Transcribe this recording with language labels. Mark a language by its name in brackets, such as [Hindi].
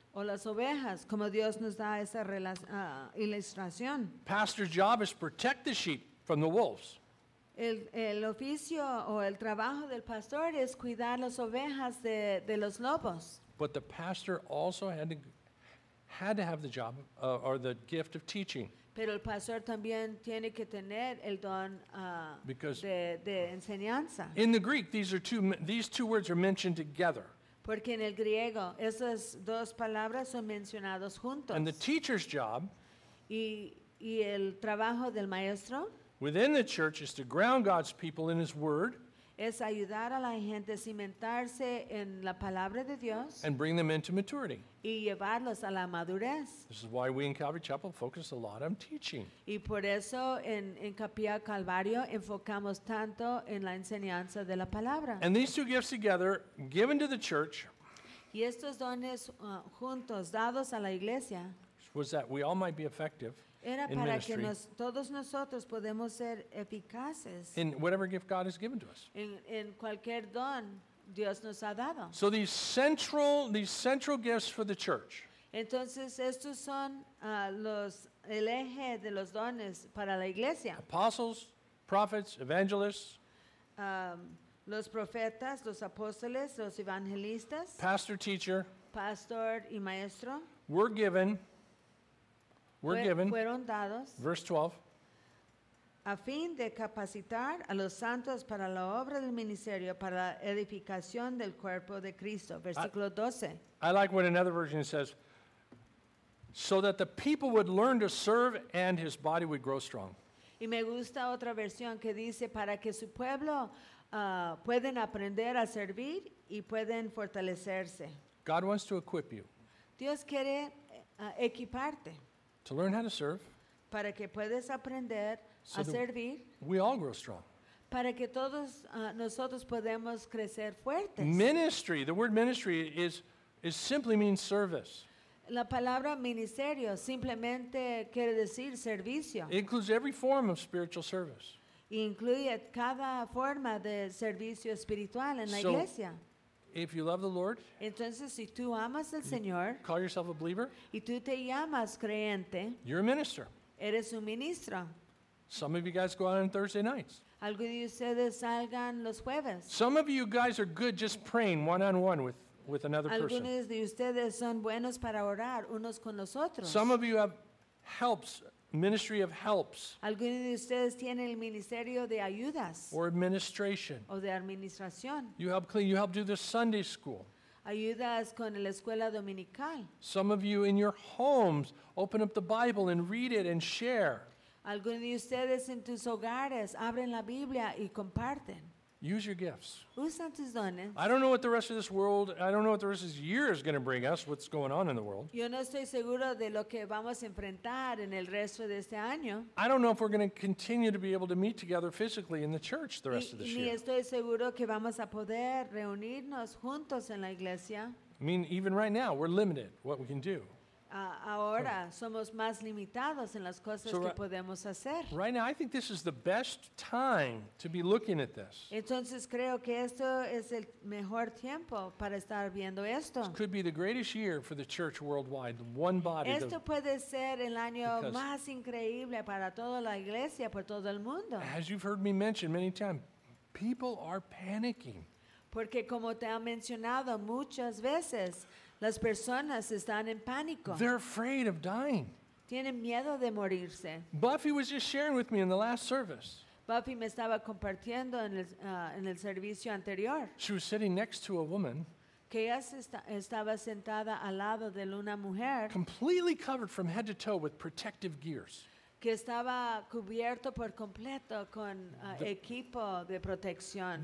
[Spanish] O las ovejas, como Dios nos da esa ilustración. [English] Pastor's job is to protect the sheep from the wolves. [Spanish] El oficio o el trabajo del pastor es cuidar las ovejas de los lobos. [English] But the pastor also had to have the job or the gift of teaching. [Spanish] Pero el pastor también tiene que tener el don de enseñanza. [English] In the Greek, these two words are mentioned together. [Spanish] Porque en el griego esas dos palabras son mencionadas juntos. [English] And the teacher's job, [Spanish] y el trabajo del maestro, [English] within the church is to ground God's people in His Word. [Spanish] Es ayudar a la gente a cimentarse en la palabra de Dios. [English] And bring them into maturity. [Spanish] Y llevarlos a la madurez. [English] This is why we in Calvary Chapel focus a lot on teaching. [Spanish] Y por eso en Capilla Calvario enfocamos tanto en la enseñanza de la palabra. [English] And these two gifts together, given to the church, [Spanish] y estos dones juntos, dados a la iglesia, [English] was that we all might be effective [Spanish] era [English] in [Spanish] para [English] ministry. [Spanish] Que todos nosotros podemos ser eficaces [English] in whatever gift God has given to us. [Spanish] En cualquier don Dios nos ha dado. [English] So these central gifts for the church. [Spanish] Entonces estos son el eje de los dones para la iglesia. [English] Apostles, prophets, evangelists. [Spanish] Los profetas, los apóstoles, los evangelistas. [English] Pastor, teacher. [Spanish] Pastor y maestro. [English] We're given. [Spanish] Fueron dados. [English] Verse 12. [Spanish] a fin de capacitar a los santos para la obra del ministerio, para la edificación del cuerpo de Cristo. Versículo 12. [English] I like what another version says, so that the people would learn to serve and his body would grow strong. [Spanish] Y me gusta otra versión que dice, para que su pueblo pueden aprender a servir y pueden fortalecerse. [English] God wants to equip you. [Spanish] Dios quiere equiparte. [English] To learn how to serve. [Spanish] Para que puedas aprender a servir. [English] We all grow strong. [Spanish] Para que todos nosotros podemos crecer fuertes. [English] Ministry, the word ministry is simply means service. [Spanish] La palabra ministerio simplemente quiere decir servicio. [English] It includes every form of spiritual service. [Spanish] Incluye cada forma de servicio espiritual en la iglesia. [English] If you love the Lord, [Spanish] entonces si tú amas al Señor, [English] call yourself a believer, [Spanish] y tú te llamas creyente, [English] you're a minister. [Spanish] Eres un ministro. [English] Some of you guys go out on Thursday nights. [Spanish] Algunos de ustedes salgan los jueves. [English] Some of you guys are good just praying one-on-one with another person. [Spanish] Algunos de ustedes son buenos para orar unos con los otros. [English] Some of you have helps, ministry of helps. [Spanish] Algunos de ustedes tienen el ministerio de ayudas. [English] Or administration. [Spanish] O de administración. [English] You help clean, you help do the Sunday school. [Spanish] Ayudas con la escuela dominical. [English] Some of you in your homes open up the Bible and read it and share. [Spanish] Algunos de ustedes en tus hogares abren la Biblia y comparten. [English] Use your gifts. [Spanish] Usan tus dones. [English] I don't know what the rest of this world, I don't know what the rest of this year is going to bring us, what's going on in the world. [Spanish] Yo no estoy seguro de lo que vamos a enfrentar en el resto de este año. [English] I don't know if we're going to continue to be able to meet together physically in the church the rest of this year. [Spanish] Ni estoy seguro que vamos a poder reunirnos juntos en la iglesia. [English] I mean, even right now, we're limited what we can do. [Spanish] Ahora somos más limitados en las cosas que podemos hacer. [English] Right now, I think this is the best time to be looking at this. [Spanish] Entonces creo que esto es el mejor tiempo para estar viendo esto. [English] This could be the greatest year for the church worldwide, one body. [Spanish] Esto puede ser el año más increíble para toda la iglesia, por todo el mundo. [English] As you've heard me mention many times, people are panicking. [Spanish] Porque como te ha mencionado muchas veces, las personas están en pánico. [English] They're afraid of dying. [Spanish] Tienen miedo de morirse. [English] Buffy was just sharing with me in the last service. [Spanish] Buffy me estaba compartiendo en el servicio anterior. [English] She was sitting next to a woman. [Spanish] Que ella estaba sentada al lado de una mujer. [English] Completely covered from head to toe with protective gears. [Spanish] Que estaba cubierto por completo con equipo de protección.